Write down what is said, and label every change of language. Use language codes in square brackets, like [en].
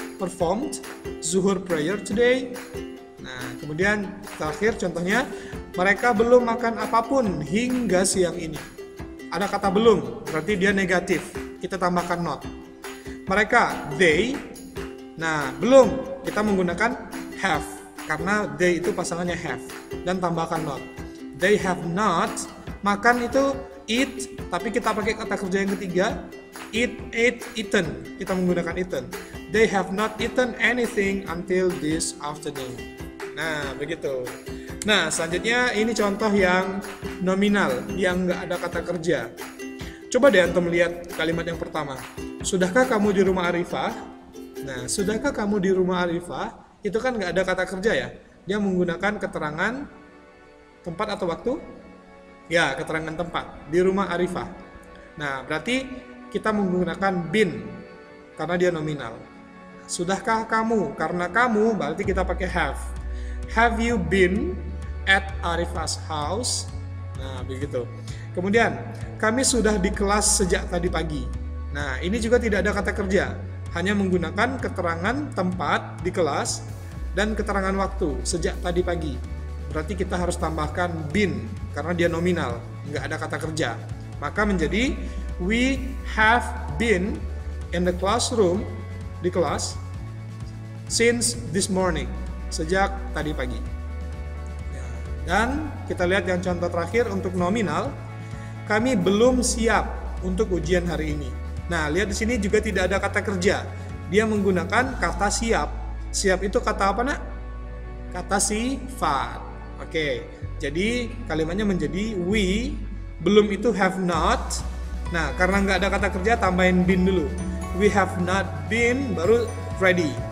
[en] Performed zuhur prayer today. [id] Nah, kemudian terakhir contohnya, mereka belum makan apapun hingga siang ini. Ada kata belum, berarti dia negatif. Kita tambahkan not. Mereka, they. Nah, belum, kita menggunakan have. Karena they itu pasangannya have. Dan tambahkan not. [en] They have not. [id] Makan itu eat, tapi kita pakai kata kerja yang ketiga. Eat, ate, eaten. Kita menggunakan eaten. [en] They have not eaten anything until this afternoon. [id] Nah, begitu. Nah, selanjutnya ini contoh yang nominal, yang nggak ada kata kerja. Coba deh antum lihat kalimat yang pertama. Sudahkah kamu di rumah Arifah? Nah, sudahkah kamu di rumah Arifah? Itu kan nggak ada kata kerja ya. Dia menggunakan keterangan tempat atau waktu? Ya, keterangan tempat. Di rumah Arifah. Nah, berarti kita menggunakan been karena dia nominal. Sudahkah kamu? Karena kamu berarti kita pakai have. [en] Have you been at Arifah's house? [id] Nah, begitu. Kemudian, kami sudah di kelas sejak tadi pagi. Nah, ini juga tidak ada kata kerja. Hanya menggunakan keterangan tempat di kelas dan keterangan waktu sejak tadi pagi. Berarti kita harus tambahkan been karena dia nominal, nggak ada kata kerja. Maka menjadi [en] we have been in the classroom, [id] di kelas, [en] since this morning, [id] sejak tadi pagi. Dan kita lihat yang contoh terakhir untuk nominal, kami belum siap untuk ujian hari ini. Nah, lihat di sini juga tidak ada kata kerja. Dia menggunakan kata siap. Siap itu kata apa, nak? Kata sifat. Oke, jadi kalimatnya menjadi we, belum itu have not. Nah, karena nggak ada kata kerja, tambahin been dulu. [en] We have not been, baru ready.